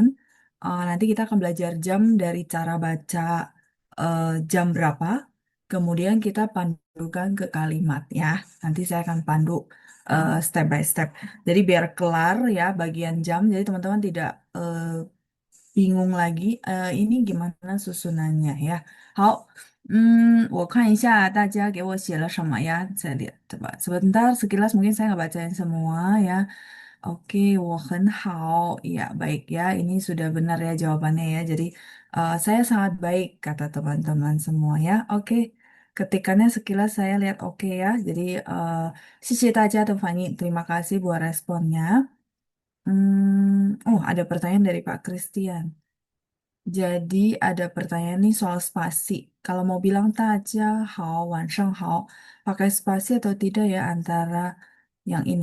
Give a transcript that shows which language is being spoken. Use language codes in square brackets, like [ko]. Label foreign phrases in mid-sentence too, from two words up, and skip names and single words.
[id] Nanti kita akan belajar jam dari cara baca jam berapa. Kemudian kita pandukan ke kalimat ya. Nanti saya akan pandu [en] step by step. [id] Jadi biar kelar ya bagian jam. Jadi teman-teman tidak bingung lagi ini gimana susunannya ya. [zh] 好，我看一下大家给我写了什么呀？这里，对吧? [id] Sebentar, sekilas mungkin saya nggak bacain semua ya. Oke, [zh] 我很好. [id] Ya, baik ya. Ini sudah benar ya jawabannya ya. Jadi, saya sangat baik, kata teman-teman semua ya. Oke, ketikannya sekilas saya lihat oke ya. Jadi, [zh] 谢谢大家的反应. [id] Terima kasih buat responnya. Oh, ada pertanyaan dari Pak Christian. Jadi ada pertanyaan nih soal spasi. Kalau mau bilang [zh] 大家好，晚上好, [id] pakai spasi atau tidak ya antara yang ini.